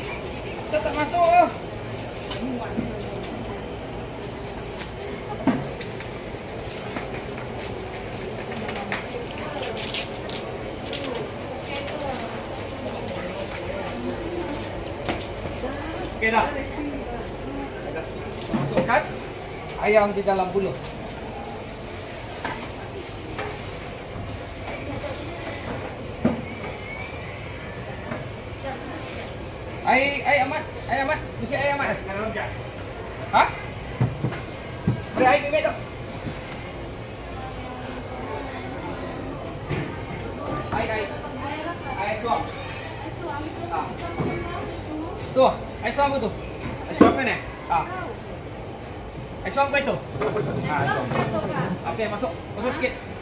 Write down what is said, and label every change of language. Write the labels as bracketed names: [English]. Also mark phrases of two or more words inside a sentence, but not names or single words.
[Malay] Saya tak masuk. Okey dah. Masukkan ayam di dalam buluh. [Iban] Ai amat, mesti ai amat. Hah? Beri ai bibit tu. Ai suam. Tu, ai suam tu. Ai suam kan eh? Ai suam kau itu. [Malay] Okey, masuk sikit.